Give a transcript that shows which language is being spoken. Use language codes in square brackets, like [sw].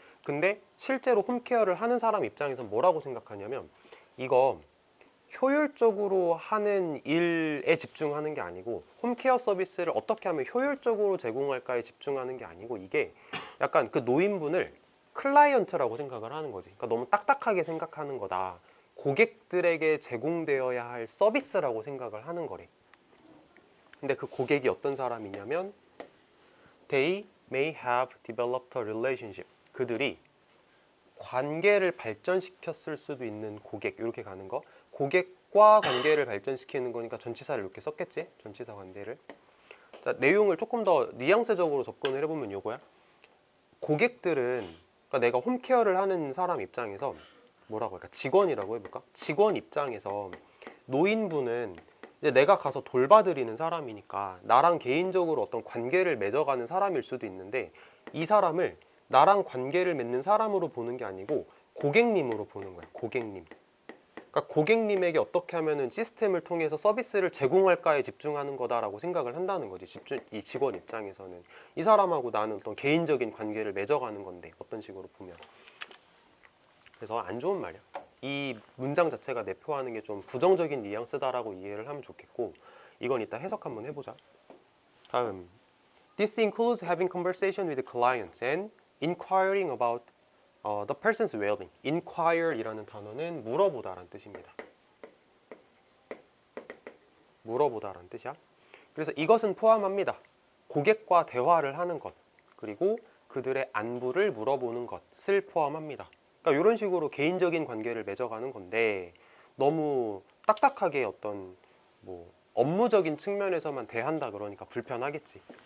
[ko] 근데 실제로 홈케어를 하는 사람 입장에서 뭐라고 생각하냐면 이거 효율적으로 하는 일에 집중하는 게 아니고 홈케어 서비스를 어떻게 하면 효율적으로 제공할까에 집중하는 게 아니고 이게 약간 그 노인분을 클라이언트라고 생각을 하는 거지. 그러니까 너무 딱딱하게 생각하는 거다. 고객들에게 제공되어야 할 서비스라고 생각을 하는 거래. 근데 그 고객이 어떤 사람이냐면 [en] They may have developed a relationship. [ko] 그들이 관계를 발전시켰을 수도 있는 고객 이렇게 가는 거. 고객과 관계를 발전시키는 거니까 전치사를 이렇게 썼겠지. 전치사 관계를. 자, 내용을 조금 더 뉘앙스적으로 접근을 해보면 이거야. 고객들은 그러니까 내가 홈케어를 하는 사람 입장에서 뭐라고 할까? 직원이라고 해볼까? 직원 입장에서 노인분은 이제 내가 가서 돌봐드리는 사람이니까 나랑 개인적으로 어떤 관계를 맺어가는 사람일 수도 있는데 이 사람을 나랑 관계를 맺는 사람으로 보는 게 아니고 고객님으로 보는 거야. 고객님. 그러니까 고객님에게 어떻게 하면은 시스템을 통해서 서비스를 제공할까에 집중하는 거다라고 생각을 한다는 거지. 이 직원 입장에서는 이 사람하고 나는 어떤 개인적인 관계를 맺어가는 건데 어떤 식으로 보면. 그래서 안 좋은 말이야. 이 문장 자체가 내포하는 게 좀 부정적인 뉘앙스다라고 이해를 하면 좋겠고 이건 이따 해석 한번 해보자. [en] 다음 This includes having conversation with clients and inquiring about the person's well-being. [ko] inquire이라는 단어는 물어보다라는 뜻입니다. 물어보다라는 뜻이야. 그래서 이것은 포함합니다. 고객과 대화를 하는 것 그리고 그들의 안부를 물어보는 것을 포함합니다. 그러니까 이런 식으로 개인적인 관계를 맺어가는 건데 너무 딱딱하게 어떤 뭐 업무적인 측면에서만 대한다 그러니까 불편하겠지.